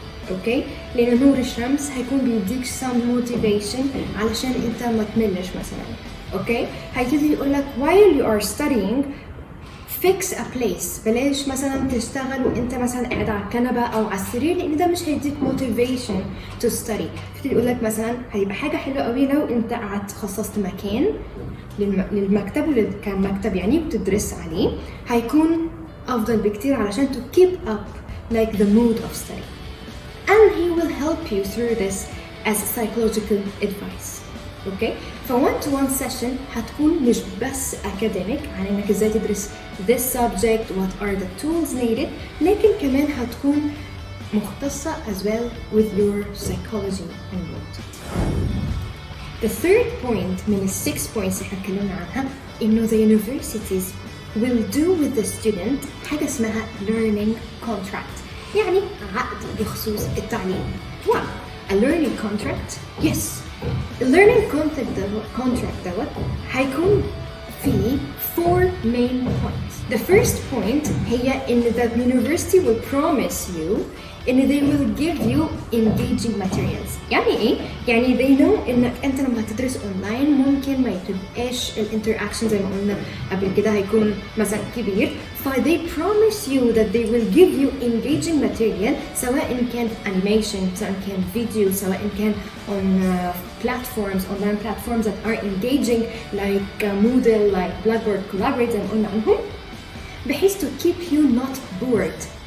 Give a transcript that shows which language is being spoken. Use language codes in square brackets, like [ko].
[ar] اوكي لان نور الشمس هيكون بيديك [en] some motivation [ar] علشان انت ما تملش مثلا. اوكي هيبتدي يقول لك [en] while you are studying fix a place. [ar] بلاش مثلا تشتغل وانت مثلا قاعد على الكنبه او على السرير لان ده مش هيديك [en] motivation to study. [ar] يبتدي يقول لك مثلا هيبقى حاجه حلوه قوي لو انت قعدت خصصت مكان للمكتب اللي كان مكتب يعني بتدرس عليه، هيكون افضل بكتير علشان [en] to keep up like the mood of study. and he will help you through this as psychological advice. Okay ف one to one session [ar] هتكون مش بس [en] academic [ar] عن انك ازاي تدرس [en] this subject, what are the tools needed, [ar] لكن كمان هتكون مختصة [en] as well with your psychology involved. The third point من 6 points [ar] اللي احنا اتكلمنا عنها انه [en] the universities will do with the student [ar] حاجة اسمها [en] learning contract، [ar] يعني عقد بخصوص التعليم. [en] Wow. A learning contract? Yes. The learning contract [ar] دوت هيكون فيه [en] 4 main points. The first point [ar] هي إن [en] the university will promise you إن they will give you engaging materials. [ar] يعني إيه؟ يعني [en] they know [ar] إنك أنت لما هتدرس أونلاين ممكن ما تبقاش الانتراكشن زي ما قلنا قبل كده هيكون مثلا كبير. [en] they promise you that they will give you engaging material [ar] سواء كان [en] animation, سواء كان video, سواء كان on platforms, online platforms that are engaging like Moodle, like Blackboard, Collaborate [ar] زي ما قلنا عنهم بحيث [en] to keep you not bored.